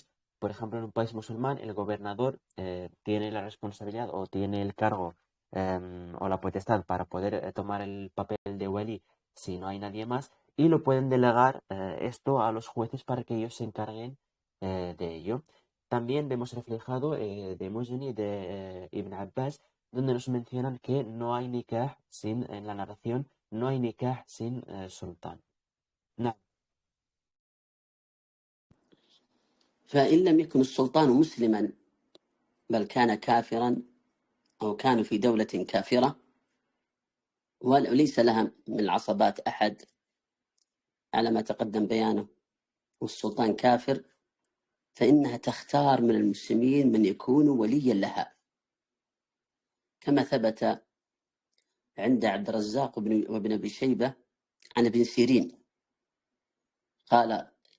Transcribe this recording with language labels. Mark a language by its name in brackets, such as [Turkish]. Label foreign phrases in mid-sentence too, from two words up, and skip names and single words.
[Spanish] Por ejemplo, en un país musulmán, el gobernador tiene la responsabilidad o tiene el cargo o la potestad para poder tomar el papel de wali si no hay nadie más, y lo pueden delegar esto a los jueces para que ellos se encarguen de ello. También vemos reflejado de Muzani y de Ibn Abbas, donde nos mencionan que no hay nikah sin, en la narración, no hay nikah sin sultán. [Arabic] نعم. فإن لم يكن السلطان مسلما بل كان كافرا أو كانوا في دولة كافرة وليس لها من العصبات أحد على ما تقدم بيانه والسلطان كافر، فإنها تختار من المسلمين من يكون وليا لها، كما ثبت عند عبد الرزاق وابن أبي شيبة عن ابن سيرين قال: